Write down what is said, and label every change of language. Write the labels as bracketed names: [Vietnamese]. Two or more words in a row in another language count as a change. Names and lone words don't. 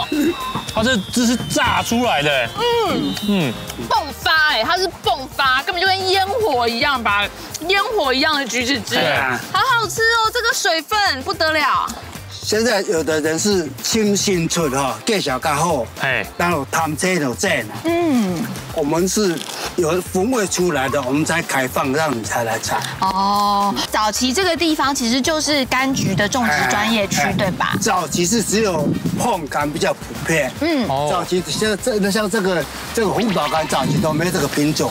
[Chinese] 它這汁是炸出來的，迸發哎，它是迸發，根本就跟煙火一樣，把煙火一樣的橘子汁，好好吃哦！這個水分不得了。現在有的人是清新出哈，介紹較好，然後貪這就這。我們是有風味出來的，我們才開放讓你才來採。哦，早期這個地方其實就是柑橘的種植專業區，對吧？早期是只有椪柑比較普遍。早期像這個紅寶柑，早期都沒這個品種。